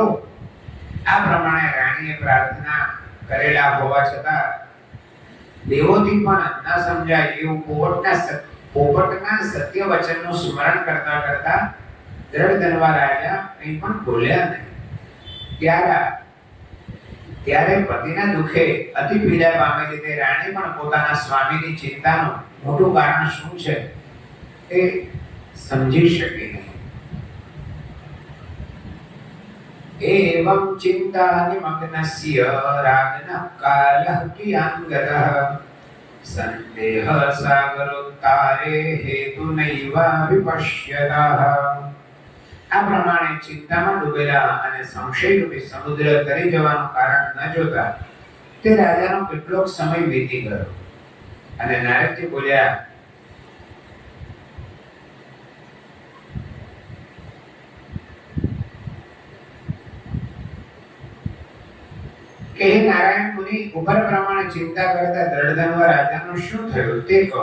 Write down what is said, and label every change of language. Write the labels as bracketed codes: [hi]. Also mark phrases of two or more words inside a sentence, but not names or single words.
[gu] આ પ્રમાણે રાણીએ પ્રાર્થના કરેલા હોવા છતાં દેવોથી પણ ન સમજાય એવું પોપટના સત્ય વચનનું સ્મરણ કરતા દ્રઢ ધનવા રાજા કંઈ પણ બોલ્યા નહીં. ત્યારે પતિના દુઃખે અતિ પીડા પામેલી તે રાણી પણ પોતાના સ્વામીની ચિંતાનું મોટું કારણ શું છે એ સમજી શકી નહીં. [sa] एवं चिंता निमग्नस्य रागनः कालः कियांगतः संदेह सागरोत्तारे हेतुनैव विपश्यतः. [gu] આ પ્રમાણે ચિંતામાં ડૂબેલા અને સંશયરૂપી સમુદ્ર તરી જવાનું કારણ ન જોતા તે રાજાનો કેટલોક સમય વીતી ગયો અને નારદજી બોલ્યા, કે હે નારાયણ મુનિ, ઉપર પ્રમાણે ચિંતા કરતા દ્રઢધનવ રાજાનું શું થયું તે કહો.